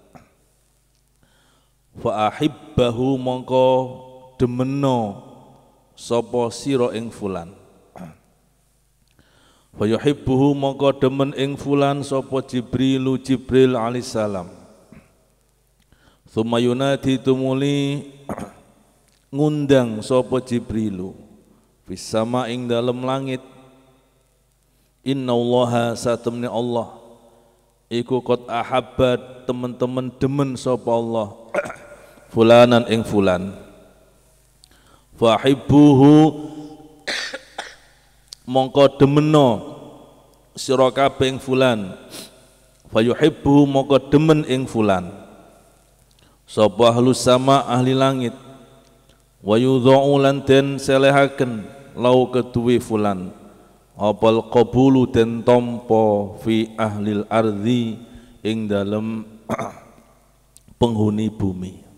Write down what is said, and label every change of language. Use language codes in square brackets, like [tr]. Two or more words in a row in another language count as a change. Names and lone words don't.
[ar] فأحببه [jv] mongko demeno sapa sira ing fulan [ar] فيحبه [jv] mongko demen ing fulan sapa Jibril alaihissalam [ar] ثم ينادي [jv] tumuli ngundang sapa [ar] جبريل في السماء [jv] ing dalem langit innallaha satemene Allah iku [ar] قد أحب [jv] teman-teman demen sapa Allah fulanan ing fulan fahibbuhu mongko demeno sira kabeh ing fulan fayuhibbuhu mongko demen ing fulan sapa [ar] أهل السماء [jv] ahli langit [ar] ويوضع [jv] lan den selehaken lau keduwe fulan apal qabulu den tampa [ar] في أهل الأرض [jv] ing dalem penghuni bumi.